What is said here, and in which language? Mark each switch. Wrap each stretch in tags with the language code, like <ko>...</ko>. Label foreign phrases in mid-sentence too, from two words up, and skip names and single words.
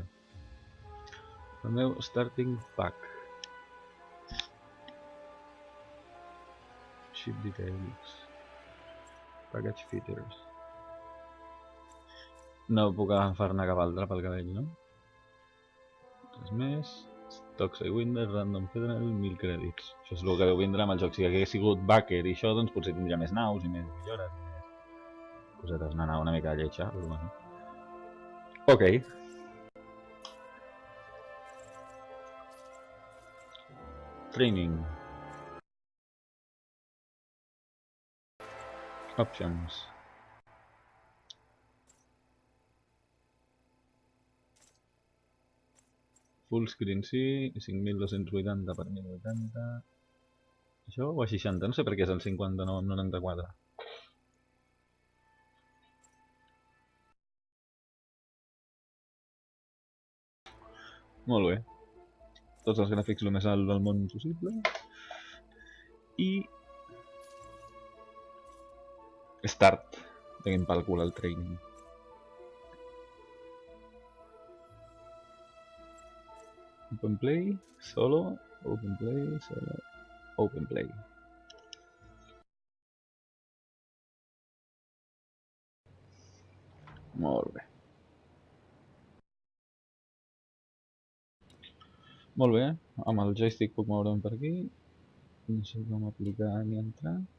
<ca>El meu</ca> <en>starting pack. Ship details. Package features.</en> <ca>No puc agafar-ne cap altre pel que veig, no? Res més. Stock Sidewinder, Random Federal, 1000 crèdits. Això és el que deu vindre amb el joc. Si hagués sigut backer i això, doncs potser tindria més naus i més millores i més cosetes. Una mica lletja, però bueno.</ca> <en>Ok. Training. Options. Full screen</en> <ca>sí, 5280 per 1080. Això o a 60, no sé per què és el 59-94. Molt bé. Tots els gràfics el més alt del món possible. I... Start. Tenim pel cul el training.</ca> <en>Open play, solo, open play, solo, open play.</en> <ca>Molt bé. Molt bé, amb el joystick puc moure'm per aquí. No sé com aplicar ni entrar.</ca>